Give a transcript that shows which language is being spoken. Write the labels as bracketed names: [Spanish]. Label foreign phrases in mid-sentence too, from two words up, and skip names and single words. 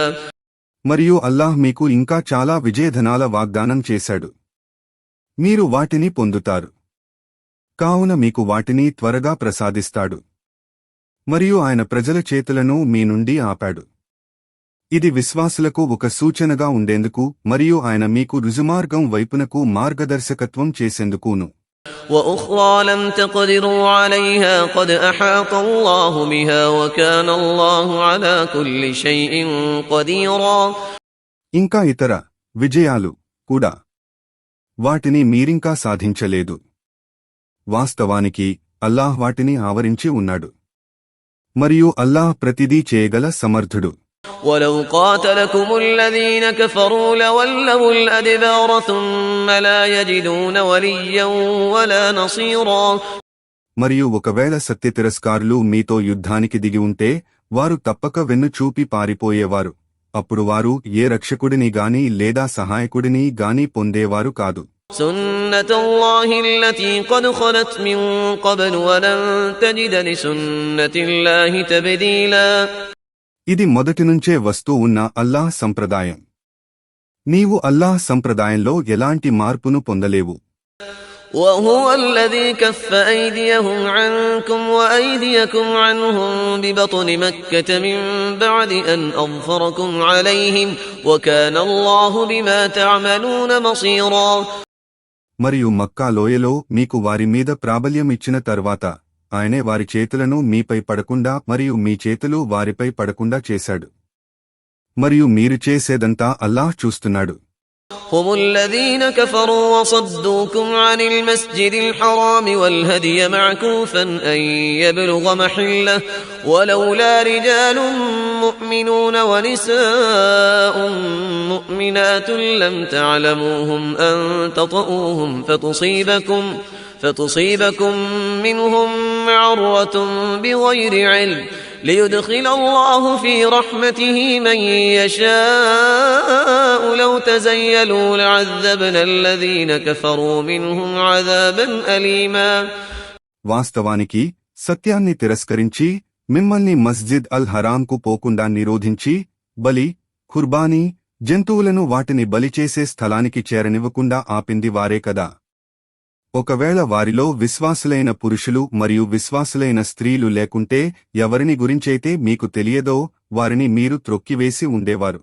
[Telugu] మరియు అల్లాహ్ మీకు ఇంకా చాలా విజయధనాల వాగ్దానం చేశాడు. మీరు వాటిని పొందుతారు. కావున మీకు వాటిని త్వరగా ప్రసాదిస్తాడు. మరియు ఆయన ప్రజల చేతులను మీ నుండి ఆపాడు. ఇది విశ్వాసులకు ఒక సూచనగా ఉండేందుకు మరియు ఆయన మీకు రుజుమార్గం వైపునకు మార్గదర్శకత్వం చేసేందుకును. [Arabic] وأخرى لم تقدروا عليها قد أحاط الله بها وكان الله على كل شيء قديرا. [Telugu] ఇంకా ఇతర విజయాలు కూడా వాటిని మీరింకా సాధించలేదు. వాస్తవానికి అల్లాహ్ వాటిని ఆవరించి ఉన్నాడు. మరియు అల్లాహ్ ప్రతిదీ చేయగల సమర్థుడు. [Arabic] ولو قاتلكم الذين كفروا لولوا الأدبار ثم لا يجدون وليا ولا نصيرا. [Telugu] మరియు ఒకవేళ సత్యతిరస్కారులు మీతో యుద్ధానికి దిగి ఉంటే వారు తప్పక వెన్ను చూపి పారిపోయేవారు. అప్పుడు వారు ఏ రక్షకుడిని గాని లేదా సహాయకుడిని గాని పొందేవారు కాదు. [Arabic] سنة الله التي قد خلت من قبل ولن تجد لسنة الله تبديلا. [Telugu] ఇది మొదటినుంచే వస్తూ ఉన్న అల్లాహ్ సంప్రదాయం. నీవు అల్లాహ్ సంప్రదాయంలో ఎలాంటి మార్పును పొందలేవు. [Arabic] وهو الذي كف أيديهم عنكم وأيديكم عنهم ببطن مكة من بعد أن أظفركم عليهم وكان الله بما تعملون بصيرا. [Telugu] మరియు మక్కా లోయలో మీకు వారి మీద ప్రాబల్యం ఇచ్చిన తర్వాత ఆయనే వారి చేతులను మీపై పడకుండా మరియు మీ చేతులు వారిపై పడకుండా చేశాడు. మరియు మీరు చేసేదంతా అల్లాహ్ చూస్తున్నాడు. [Arabic] هم الذين كفروا وصدوكم عن المسجد الحرام والهدي معكوفا أن يبلغ محله ولولا رجال مؤمنون ونساء مؤمنات لم تعلموهم أن تطؤوهم فتصيبكم منهم معرة بغير علم ليدخل الله في رحمته من يشاء لو تزيلوا لعذبنا الذين كفروا منهم عذابا أليما. [Telugu] వాస్తవానికి సత్యాన్ని తిరస్కరించి మిమ్మల్ని మస్జిద్ అల్ హరాంకు పోకుండా నిరోధించి బలి, ఖుర్బానీ, జంతువులను వాటిని బలిచేసే స్థలానికి చేరనివ్వకుండా ఆపింది వారే కదా. ఒకవేళ వారిలో విశ్వాసులైన పురుషులు మరియు విశ్వాసులైన స్త్రీలు లేకుంటే ఎవరిని గురించైతే మీకు తెలియదో వారిని మీరు త్రొక్కివేసి ఉండేవారు.